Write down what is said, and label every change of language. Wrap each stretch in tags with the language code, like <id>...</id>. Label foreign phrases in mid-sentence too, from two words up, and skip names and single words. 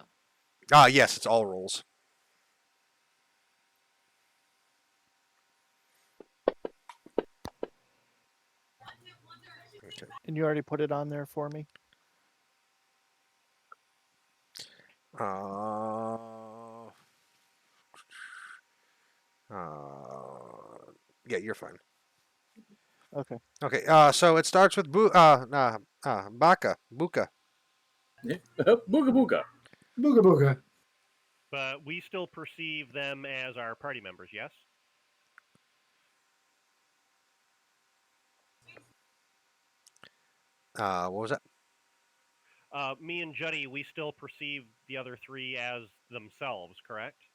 <en>Yes, it's all rolls. Okay. And you already put it on there for me? Yeah, you're fine. Okay. Okay. So it starts with Buka. Booga booga. Booga booga. But we still perceive them as our party members, yes? What was that? Me and Juddy, we still perceive the other 3 as themselves, correct?</en>